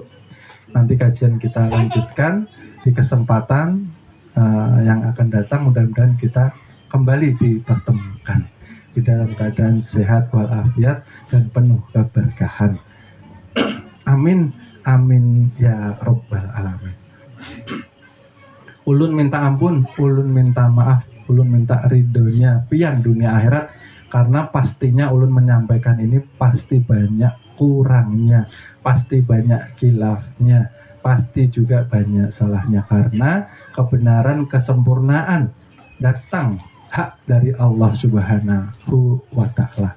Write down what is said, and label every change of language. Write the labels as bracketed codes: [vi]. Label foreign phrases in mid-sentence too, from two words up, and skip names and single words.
[id] Nanti kajian kita lanjutkan di kesempatan yang akan datang. Mudah-mudahan kita kembali dipertemukan di dalam keadaan sehat walafiat dan penuh keberkahan. [ar] آمين يا رب العالمين. [bjn] Ulun minta ampun, ulun minta maaf, ulun minta ridhonya pian dunia akhirat, karena pastinya ulun menyampaikan ini pasti banyak kurangnya, pasti banyak khilafnya, pasti juga banyak salahnya, karena kebenaran kesempurnaan datang hak dari Allah [ar] سبحانه وتعالى.